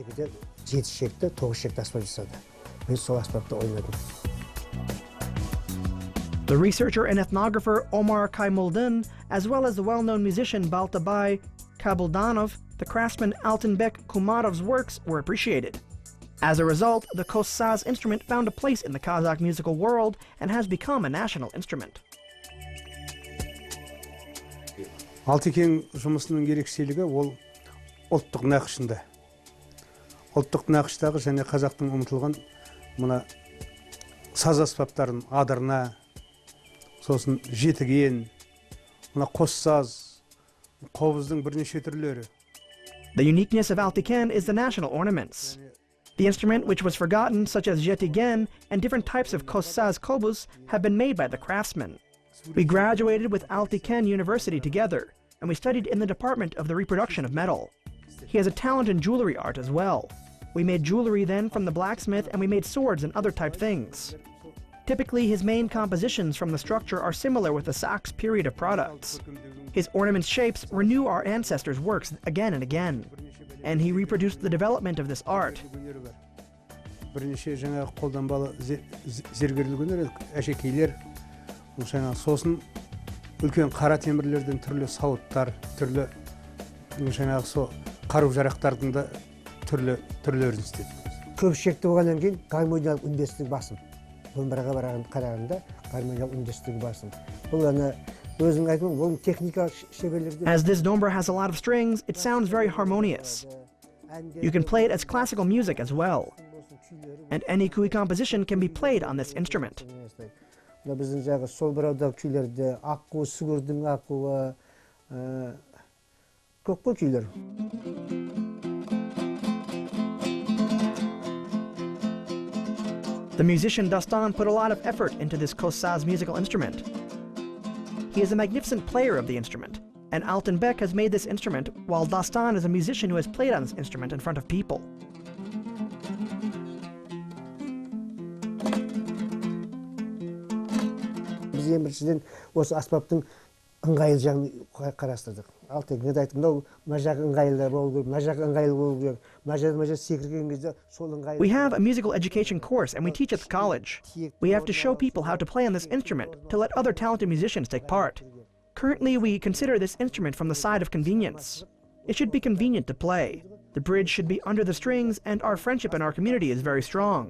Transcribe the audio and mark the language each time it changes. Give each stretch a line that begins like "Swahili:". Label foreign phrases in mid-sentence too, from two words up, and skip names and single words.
English: The researcher and ethnographer Omar Kaymuldin, as well as the well-known musician Baltabay Kabuldanov, the craftsman Altenbek Kumarov's works were appreciated. As a result, the Kossaz instrument found a place in the Kazakh musical world and has become a national instrument.
Kazakh: Алтикең жұмысының ерекшелігі ол ұлттық нақышында. Ұлттық нақыштағы және қазақтың ұмытылған мына саз аспаптарын адырна, сосын жетіген, мына Kossaz, қобыздың бірнеше түрлері.
English: The uniqueness of Altiken is the national ornaments. The instrument, which was forgotten, such as jetigen and different types of Kossaz kobuz, have been made by the craftsmen. We graduated with Altiken University together, and we studied in the department of the reproduction of metal. He has a talent in jewelry art as well. We made jewelry then from the blacksmith, and we made swords and other type things. Typically, his main compositions from the structure are similar with the Sachs period of products. His ornament shapes renew our ancestors' works again and again, and he reproduced the development of this art.
Kazakh: Бірнеше жаңағы қолданбалы зергерлік әшекейлер, жаңағы сосын үлкен қара темірлерден түрлі сауыттар, түрлі жаңағы со қару-жарақтардың да түрлерін істеді. Көпшілікті болғаннан кейін гармониялық үндестік басым. Домбыраға қарағанда гармониялық үндестігі басым. Бұл өзің айтқан, бұл техникалық шеберлерде.
English: As this dombra has a lot of strings, it sounds very harmonious. You can play it as classical music as well. And any kui composition can be played on this instrument.
Kazakh: Біздің жағы сол бұраудағы күйлерде аққу, сүгірдің аққуы, көп қой күйлер.
English: The musician Dastan put a lot of effort into this Kossaz musical instrument. He is a magnificent player of the instrument, and Altenbek has made this instrument, while Dastan is a musician who has played on this instrument in front of people.
Kazakh: Біз ең біріншіден осы аспаптың ыңғайлы жағын қарастырдық. Алтекеңе де айттым, мына жағы ыңғайлы болу керек, мына жағы ыңғайлы болу керек, мына жағы секірген кезде сол ыңғайлы.
English: We have a musical education course, and we teach at the college. We have to show people how to play on this instrument to let other talented musicians take part. Currently, we consider this instrument from the side of convenience. It should be convenient to play. The bridge should be under the strings, and our friendship in our community is very strong.